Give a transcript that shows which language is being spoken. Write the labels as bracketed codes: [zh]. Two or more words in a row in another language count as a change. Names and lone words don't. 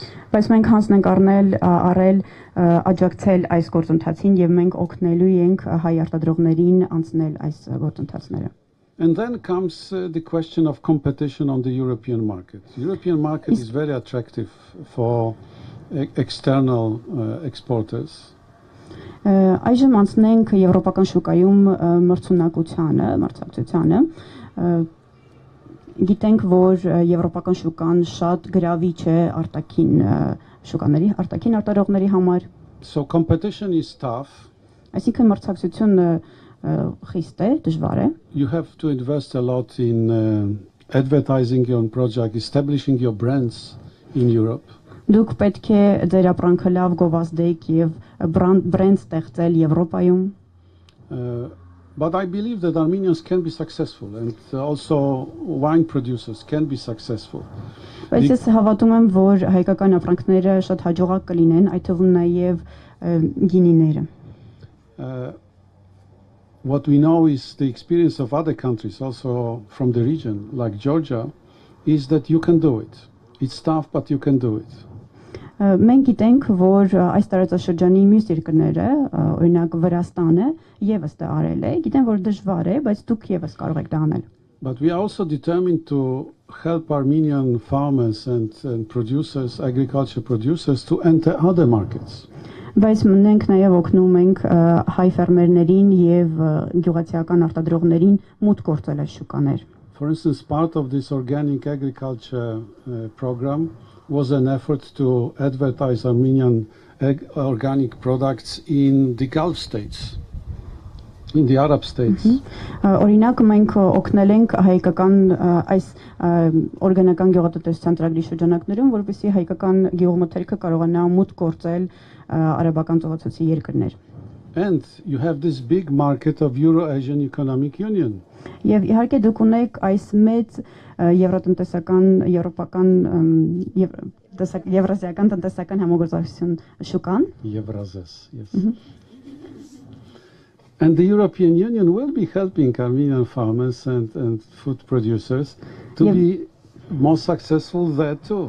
[hy] Բայց մենք հանձն ենք առել աջակցել այս գործընթացին եւ մենք օգնելու ենք հայ արտադրողներին անցնել այս գործընթացները։ [en] And then comes the question of competition on the European market. The European market is very attractive for external exporters. [hy] Այժմ անցնենք եվրոպական շուկայում մրցակցությանը։ Գիտենք, որ եվրոպական շուկան շատ գրավիչ է արտաքին արտադրողների համար։ [en] So competition is tough. [hy] Այսինքն մրցակցությունը խիստ է, դժվար է։ [en] You have to invest a lot in advertising your project, establishing your brands in Europe. [hy] Դուք պետք է ձեր ապրանքը լավ գովազդեք եւ բրենդ ստեղծել Եվրոպայում։ [en] But I believe that Armenians can be successful, and also wine producers can be successful. [hy] Բայց ես հավատում եմ, որ հայկական ապրանքները շատ հաջողակ կլինեն, այդ թվում նաև գինիները։ [en] What we know is the experience of other countries, also from the region, like Georgia, is that you can do it. It's tough, but you can do it. [hy] Մենք գիտենք, որ այս տարածաշրջանի մյուս երկրները, օրինակ Վրաստանը, եւս դա արել է, գիտեն, որ դժվար է, բայց դուք եւս կարող եք դա անել։ [en] But we are also determined to help Armenian farmers and producers, agriculture producers, to enter other markets. [hy] Բայց մենք նաև օգնում ենք հայ ֆերմերներին եւ գյուղացիական արտադրողներին մուտք գործել այս շուկաներ։ [en] For instance, part of this organic agriculture program was an effort to advertise Armenian organic products in the Gulf states, in the Arab states. [hy] Օրինակ մենք օգնել ենք հայկական այս օրգանական գյուղատնտեսության ծրագրի շրջանակներում, որովհետեւ հայկական գյուղմթերքը կարողանա մուտք գործել արաբական ծովացույցի երկրներ։ [en] And you have this big market of Euro-Asian Economic Union. [hy] Եվ իհարկե դուք ունեք այս մեծ եվրազիական տնտեսական համագործակցություն շուկան։ [en] Евразес, yes. And the European Union will be helping Armenian farmers and food producers to be more successful there too.